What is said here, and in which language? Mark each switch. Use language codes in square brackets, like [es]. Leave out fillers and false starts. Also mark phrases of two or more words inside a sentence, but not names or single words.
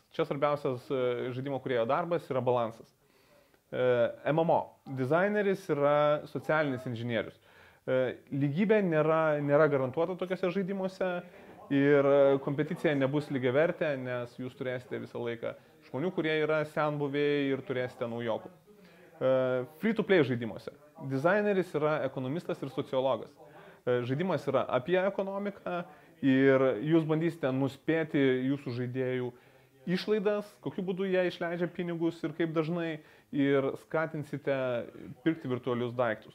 [lt] Čia svarbiausias žaidimo kūrėjo darbas yra balansas. MMO dizaineris yra socialinis inžinierius. Lygybė nėra garantuota tokiuose žaidimuose ir kompeticija nebus lygiavertė, nes jūs turėsite visą laiką žmonių, kurie yra senbuviai ir turėsite naujokų. Free-to-play žaidimuose dizaineris yra ekonomistas ir sociologas. Žaidimas yra apie ekonomiką ir jūs bandysite nuspėti jūsų žaidėjų išlaidas, kokiu būdu jie išleidžia pinigus ir kaip dažnai, ir skatinsite pirkti virtualius daiktus.